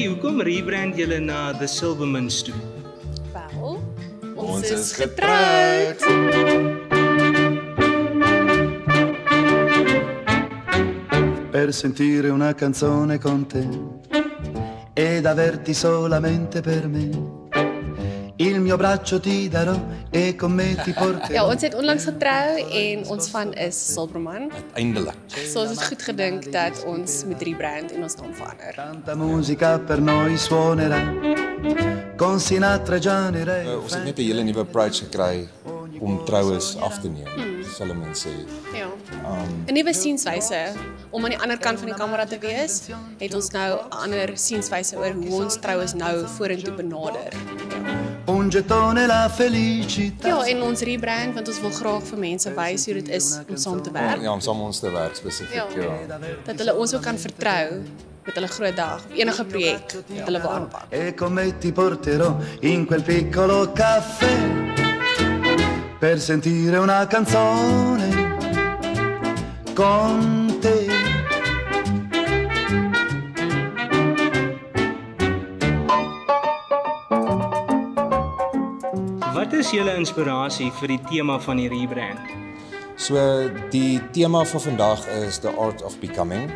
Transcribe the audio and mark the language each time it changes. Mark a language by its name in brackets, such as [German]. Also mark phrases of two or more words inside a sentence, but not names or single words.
[Afrikaans] Hoekom rebrand julle na The Silvermans toe? Wel, ons is getroud. [Italian] Per sentire una canzone con te ed averti solamente per me. Il mio braccio ti darò e con me ti porterò. [Afrikaans] Ja, ons het onlangs getrou en ons van is Silverman. [Dutch] Eindelijk. [Afrikaans] So ons het goed gedink dat ons moet rebrand en ons naam verander. [Italian] Tanta musica per noi suonerà con Sinatra, Gianni Re. [Afrikaans] Ons het net 'n hele nuwe approach gekry om troues af te neem, sal mense sê. Ja. 'n Nuwe sienswyse om aan die ander kant van die kamera te wees, het ons nou 'n ander sienswyse oor hoe ons troues nou vorentoe benader. [Italian] Un gettone la felicità. [Afrikaans] Ja, en ons rebrand want ons wil graag vir mense wys hoe dit is om saam te werk. Ja, om saam ons te werk spesifiek, ja. Dat hulle ons ook kan vertrou met hulle groot dag, enige projek wat hulle wil aanpak. [Italian] E con me ti porterò in quel piccolo caffè per sentire una canzone con te. [Afrikaans] Wat is julle inspirasie vir die tema van die rebrand? So die tema van vandag is The Art of Becoming.